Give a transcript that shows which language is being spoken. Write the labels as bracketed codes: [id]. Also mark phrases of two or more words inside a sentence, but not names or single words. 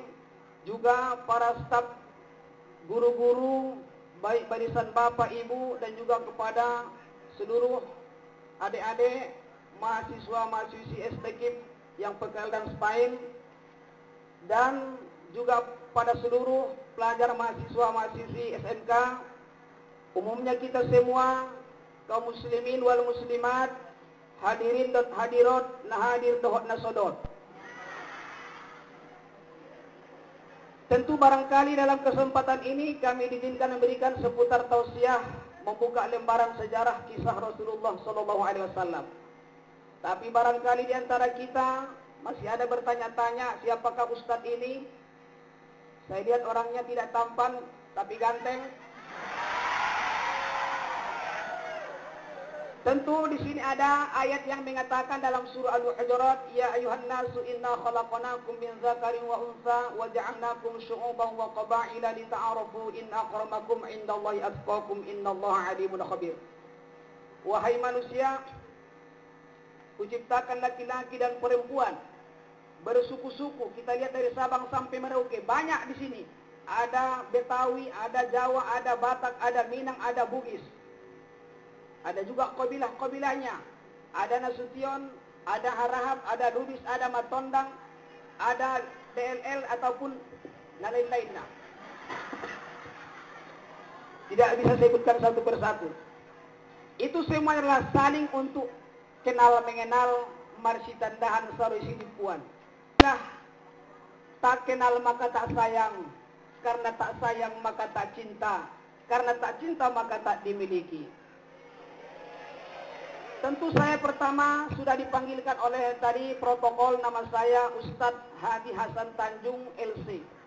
[id] juga para staf guru-guru, baik barisan Bapak Ibu dan juga kepada seluruh adik-adik mahasiswa-mahasiswi STKIP yang PKL dan SPAIN, dan juga pada seluruh pelajar mahasiswa-mahasiswi SMK, umumnya kita semua kaum [ar] المسلمين والمسلمات, [id] hadirin dan hadirat, [btm] nahadir dohot nasodot. [id] Tentu barangkali dalam kesempatan ini kami diizinkan memberikan seputar tausiah membuka lembaran sejarah kisah Rasulullah [ar] صلى الله عليه وسلم. [id] Tapi barangkali di antara kita masih ada bertanya-tanya, siapakah Ustadz ini? Saya lihat orangnya tidak tampan tapi ganteng. Tentu di sini ada ayat yang mengatakan dalam surah Al-Hujurat, [ar] يا أيها الناس إنا خلقناكم من ذكر وأنثى وجعلناكم شعوبا وقبائل لتعارفوا إن أكرمكم عند الله أتقاكم إن الله عليم خبير. [id] Wahai manusia, kuciptakan laki-laki dan perempuan bersuku-suku. Kita lihat dari Sabang sampai Merauke, banyak di sini. Ada Betawi, ada Jawa, ada Batak, ada Minang, ada Bugis. Ada juga kabilah-kabilahnya. Ada Nasution, ada Harahap, ada Lubis, ada Matondang, ada DLL ataupun lain-lainnya. Tidak bisa saya sebutkan satu persatu. Itu semua adalah saling untuk kenal mengenal [btm] marsi tandahan sarui sidimpuan. [id] Nah, tak kenal maka tak sayang, karena tak sayang maka tak cinta, karena tak cinta maka tak dimiliki. Tentu saya pertama sudah dipanggilkan oleh tadi protokol, nama saya Ustadz Hadi Hasan Tanjung LC.